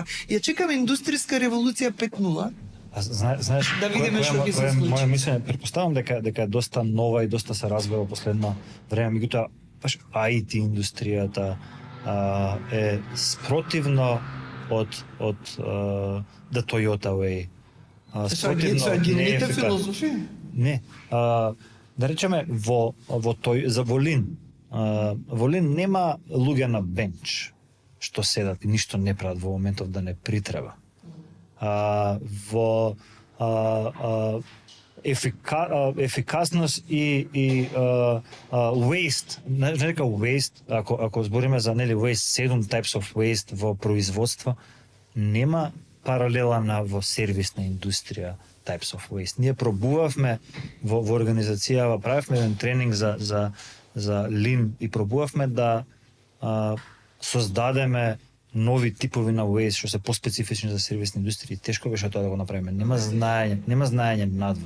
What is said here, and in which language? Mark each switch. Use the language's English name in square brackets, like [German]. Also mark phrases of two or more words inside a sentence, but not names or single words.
[Macedonian] Ја чекаме индустријска револуција 5.0. Знаеш, да видиме што ќе се случи. Моја мислење, претпоставам дека е доста нова и доста се развива во последно време, меѓутоа баш IT индустријата е спротивно од the Toyota way. Агилните филозофија? Не. Да речеме во Лин. Во Лин нема луѓе на бенч што седат и ништо не прават во моментов да не притреба. Во ефикасност и waste, не дека waste, ако збориме за waste, 7 [English] types of waste [Macedonian] во производство, нема паралела во сервисна индустрија [English] types of waste. [Macedonian] Ние пробувавме во организацијава, правевме еден тренинг за Lean и пробувавме да создадеме нови типови на waste што се поспецифични за сервисни индустрии. Тешко беше тоа да го направиме. Нема знаење надвор.